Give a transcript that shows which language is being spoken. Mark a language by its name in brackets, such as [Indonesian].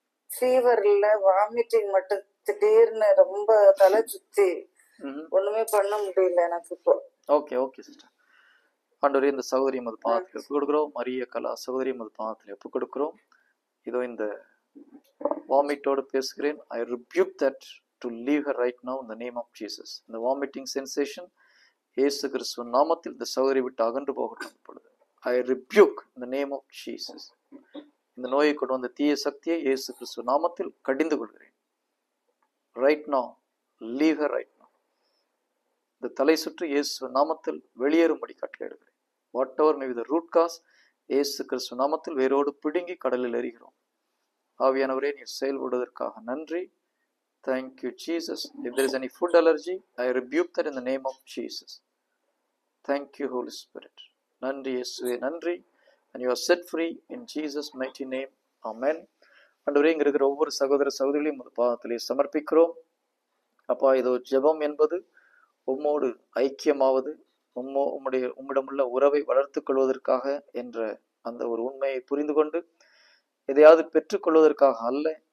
[Tamil] Fever இல்ல, vomiting மட்டும் திடீர்னு ரொம்ப தலை சுத்தி ஒண்ணுமே பண்ண முடியல எனக்கு இப்போ. Okay sister. ஆண்டவரே, இந்த சகோதரி மது பாதத்தில் ஒப்பு கொடுக்கிறோம். மரிய கலா சகோதரி மது பாதத்தில் ஒப்பு கொடுக்கிறோம். இதோ இந்த வாமிட்டோடு பேசுகிறேன். [English] I rebuke that to leave her right now in the name of Jesus. [Tamil] இந்த வாமிட்டிங் சென்சேஷன் இயேசு கிறிஸ்துவின் நாமத்தில் இந்த சகோதரி விட்டு அகன்று போகட்டும். பொழுது [English] I rebuke in the name of Jesus. [Tamil] இந்த நோயை கொண்டு வந்த தீய சக்தியை இயேசு கிறிஸ்துவின் நாமத்தில் கடிந்து கொள்கிறேன். [English] Right now, leave her right now. [Tamil] இந்த தலை சுற்று இயேசு நாமத்தில் வெளியேறும்படி கட்டளையிடுகிறேன். [English] whatever may be the root cause, [Tamil] இயேசு கிறிஸ்து நாமத்தில் வேரோடு பிடுங்கி கடலில் எறிகிறோம். ஆவியானவரே, நீர் செயல்படுவதற்காக நன்றி. [English] Thank you Jesus. If there is any food allergy, I rebuke that in the name of Jesus. Thank you Holy Spirit. [Tamil] நன்றி இயேசுவே, நன்றி. [English] And you are set free in Jesus mighty name. Amen. [Tamil] ஆண்டவரே, இங்க இருக்கிற ஒவ்வொரு சகோதர சகோதரிகளையும் உமது பாதத்திலே சமர்ப்பிக்கிறோம். அப்பா, இதோ ஜெபம் என்பது உம்மோடு ஐக்கியமாவது, உம்மிடமுள்ள உறவை வளர்த்துக் கொள்வதற்காக என்ற அந்த ஒரு உண்மையை புரிந்து கொண்டு எதையாவது பெற்றுக்கொள்வதற்காக அல்ல.